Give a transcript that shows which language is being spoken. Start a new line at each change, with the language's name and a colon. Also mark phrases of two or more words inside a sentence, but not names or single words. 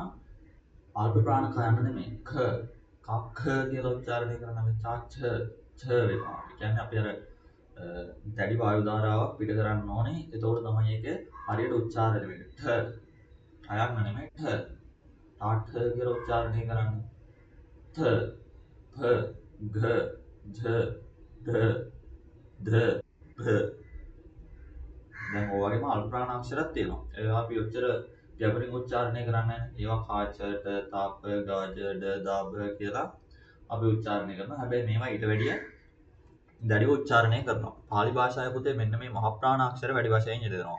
Sinhala: අල්ප ප්‍රාණ කයන්න නෙමෙයි. ක කියලා උච්චාරණය කරන මේ ඡ වෙනවා. ඒ කියන්නේ අපි අර දැඩි වායු ධාරාවක් පිට කරන්න ඕනේ. එතකොට තමයි ඒක හරියට උච්චාරණය වෙන්නේ. අයන්න නෙමෙයි ඨ කියලා උච්චාරණය කරන්නේ. ථ फ घ झ ढ ध भ දැන් ඔය වගේම අල්ප ප්‍රාණ අක්ෂරත් තියෙනවා. ඒවා අපි ඔච්චර ගැඹුරින් උච්චාරණය කරන්නේ නැහැ. ඒවා කාචට, තාප, ගාජ, ඩ, දාබ කියලා අපි උච්චාරණය කරනවා. හැබැයි මේවා ඊට වැඩිය දැඩිව උච්චාරණය කරනවා. පාලි භාෂාවේ පුතේ මෙන්න මේ මහ ප්‍රාණ අක්ෂර වැඩි වශයෙන් යෙදෙනවා.